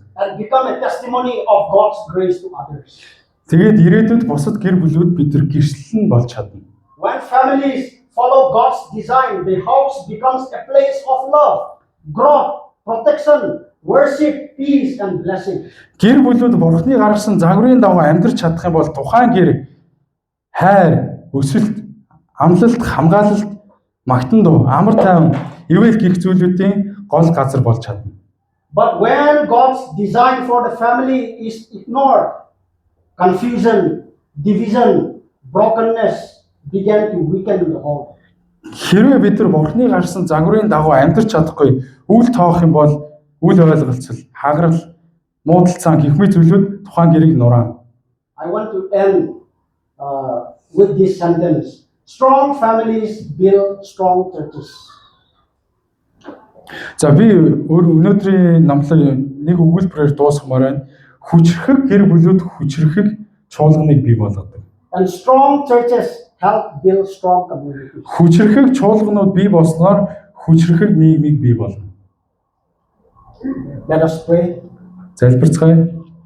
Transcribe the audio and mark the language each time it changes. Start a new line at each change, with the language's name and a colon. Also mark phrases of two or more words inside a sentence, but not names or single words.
English: And become a testimony of God's grace to others.
Mongolian: Тэгээд ирээдүйд бусад гэр бүлүүд бид нар гэрчлэл нь болж чадна.
English: When families follow God's design, the house becomes a place of love, growth, protection, worship, peace, and blessing.
Mongolian: Гэр бүлүүд бурханы гаргасан загварын дагуу амьдрч чадах юм бол тухайн гэр хайр, өсөлт, амлалт, хамгаалалт, магтан дуу, амар тайван, ивэл гих зүйлүүдийн гол газар болж чадна.
English: But when God's design for the family is ignored, confusion, division, brokenness begin to weaken the home.
Mongolian: Хэрвээ бид нар бурханы гаргасан загварын дагуу амьдрч чадахгүй, үл тоох юм бол үл ойлголцол, хагарал, муудалцаан гэх мэт зүйлүүд тухайн гэрийг нураана.
English: I want to end with this sentence. Strong families build strong churches.
Mongolian: За би өнөөдрийн намлаг нэг өгүүлбэрээр дуусгамаар байна. Хүчрхэг гэр бүлүүд хүчрхэг чуулганыг бий болгодог.
English: And strong churches help build strong communities.
Mongolian: Хүчрхэг чуулганууд бий болсноор хүчрхэг нийгмийг бий болгоно.
English: Let us pray.
Mongolian: Залбирцгаая.